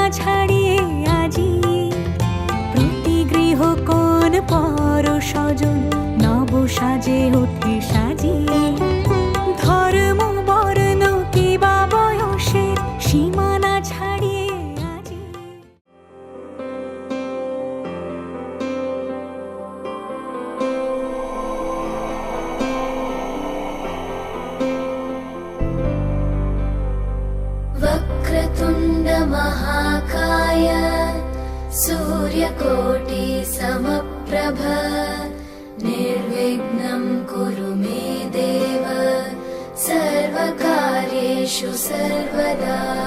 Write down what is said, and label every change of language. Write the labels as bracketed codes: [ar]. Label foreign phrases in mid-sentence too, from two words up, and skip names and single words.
[bn] ছাড়িয়ে আজি প্রতি গৃহ কোন পর স্বজন নব সাজে ওঠে সাজিয়ে, ধর্ম বর্ণ কিবা বয়সের সীমানা ছাড়িয়ে আজি। [sa] वक्रतुण्ड महाकाय सूर्यकोटि समप्रभ निर्विघ्नं कुरु मे देव सर्वकार्येषु सर्वदा।